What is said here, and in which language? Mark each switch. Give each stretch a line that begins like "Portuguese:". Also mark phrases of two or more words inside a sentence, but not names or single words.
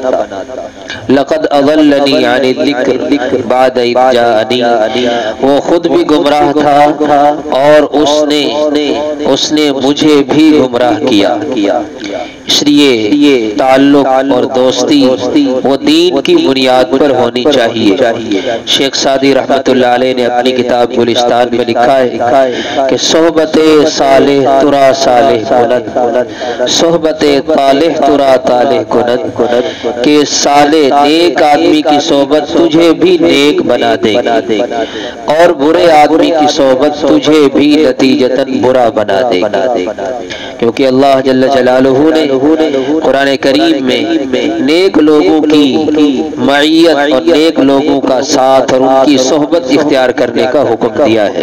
Arabic: لقد اضلنی عن الذکر بعد اذ جاءنی،
Urdu: وہ خود بھی گمراہ تھا اور اس نے مجھے بھی گمراہ کیا۔ اس لیے تعلق اور دوستی وہ دین کی بنیاد پر ہونی چاہیے۔ شیخ سعدی رحمت اللہ علیہ نے اپنی کتاب گلستان میں لکھا ہے کہ
Persian: صحبت صالح ترا صالح کند، صحبت طالح ترا طالح کند،
Urdu: کہ صالح نیک آدمی کی صحبت تجھے بھی نیک بنا دے گی، اور برے آدمی کی صحبت تجھے بھی نتیجتاً برا بنا دے گی، کیونکہ اللہ
Arabic: جل جلالہ
Urdu: نے قرآن کریم میں نیک لوگوں کی معیت اور نیک لوگوں کا ساتھ اور ان کی صحبت اختیار کرنے کا حکم دیا ہے۔